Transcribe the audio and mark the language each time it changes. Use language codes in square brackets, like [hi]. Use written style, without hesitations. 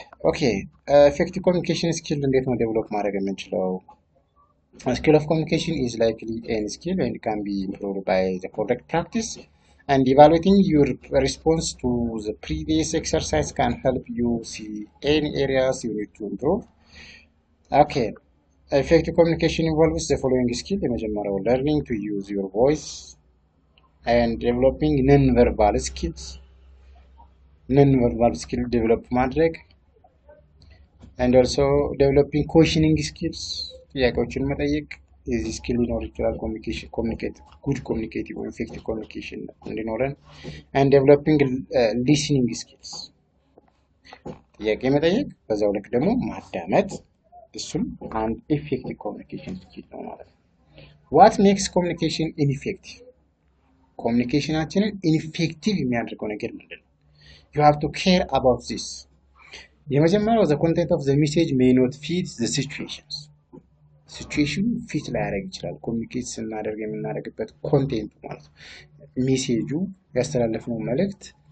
[en] okay effective communication skill [am] እንዴት ነው ዴቨሎፕ ማድረግ የምንችለው [en] A skill of communication is likely a skill and can be improved by the correct practice and evaluating your response to the previous exercise can help you see any areas you need to improve. Okay, effective communication involves the following skill. [am] የመጀመሪያው [en] learning to use your voice and developing non-verbal skills. Non-verbal skill develop ማድረግ and also developing questioning skills. [am] ጥያቄዎችን መጠየቅ የዚህ ስኪል ሊኖር ይችላል ኮሙኒኬት ጉድ ኮሙኒኬቲቭ or effective communication እንዲኖረን [en] and developing listening skills [am] ጥያቄ መጠየቅ በዛው ልክ ደግሞ ማዳመጥ እሱም አንድ effective communication skill ነው ማለት ነው [en] what makes communication ineffective [am] ኮሙኒኬሽናችንን ineffective የሚያደርገው ነገር ምንድነው [en] you have to care about this [am] የመጀመሪያው [en] the content of the message may not fit the situations [am] ሲቹዌሽኑ ፊት ላይ ያደርግ ይችላል ኮሙኒኬት ስናደርግ የምናደርግበት ኮንቴንት ማለት ነው ሜሴጁ ያስተላለፈው መልእክት